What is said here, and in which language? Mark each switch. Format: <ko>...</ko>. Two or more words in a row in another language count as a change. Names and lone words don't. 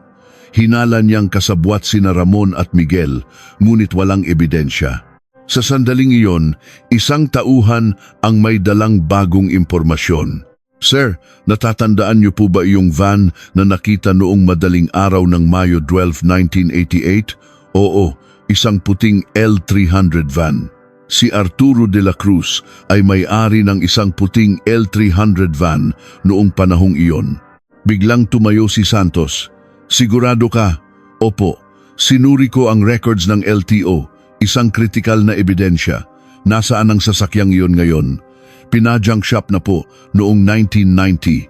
<tl>Hinala niyang kasabwat sina Ramon at Miguel, ngunit walang ebidensya. Sa sandaling iyon, isang tauhan ang may dalang bagong impormasyon. Sir, natatandaan niyo po ba iyong van na nakita noong madaling araw ng Mayo 12, 1988? Oo, isang puting L300 van. Si Arturo de la Cruz ay may-ari ng isang puting L300 van noong panahong iyon. Biglang tumayo si Santos. Sigurado ka? Opo. Sinuri ko ang records ng LTO, isang kritikal na ebidensya. Nasaan ang sasakyang iyon ngayon? Pina-junk shop na po noong 1990.</tl>